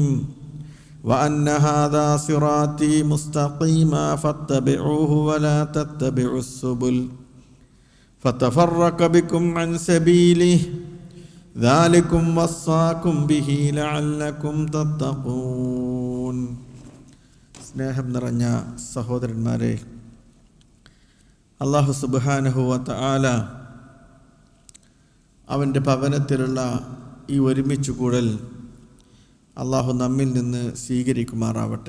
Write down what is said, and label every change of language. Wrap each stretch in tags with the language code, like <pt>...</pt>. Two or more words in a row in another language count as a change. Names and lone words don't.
<ar>وأن هذا صراطي مستقيما فاتبعوه ولا تتبعوا السبل فتفرق بكم عن سبيله ذلكم وصاكم به لعلكم تتقون.</ar> <ml>സ്നേഹം നിറഞ്ഞ സഹോദരന്മാരെ,</ml> <ar>الله سبحانه وتعالى</ar> <ml>അവൻ്റെ ഭവനത്തിലുള്ള ഈ ഒരുമിച്ച് കൂടൽ അള്ളാഹു നമ്മിൽ നിന്ന് സ്വീകരിക്കുമാറാവട്ടെ.</ml>